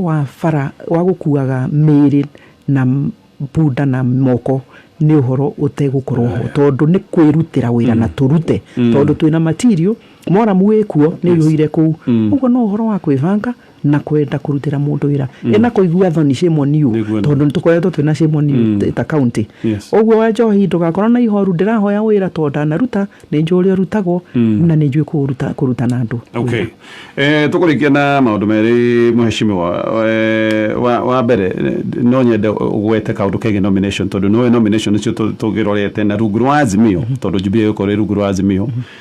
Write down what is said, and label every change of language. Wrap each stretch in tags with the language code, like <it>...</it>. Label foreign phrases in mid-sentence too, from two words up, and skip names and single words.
<ki>wa bara wa gũkuaga mĩĩrĩ na bunda na moko nĩ ũhoro ũtegũkorwo ho tondũ nĩ kwĩrutĩra wĩra na tũrute tondũ twĩna material moramu wĩkuo nĩ ũhire kũu ũguo no ũhoro wa kwĩbanga na kwenda kũrutĩra mũndũ wĩra ena kũigua thoni</ki> <en>shame on you</en> <ki>tondũ nĩ tũkoretwo twĩna</ki> <en>shame on you</en> <ki>ta county ũguo wa Njohi ndũgakorwo na ihoru ndĩrahoya wĩra tondũ ndanaruta nĩ njũĩ ũrĩa ũrutagwo na nĩ njũĩ kũruta na andũ tũkũrĩkia na maũndũ merĩ mũheshimiwa wa mbere no nyende ũgwete kaũndũ kegiĩ nomination tondũ nĩwe nomination nĩcio tũgĩrorete na rungu rwa Azimio tondũ Jubilee gũkorwo rungu rwa Azimio</ki>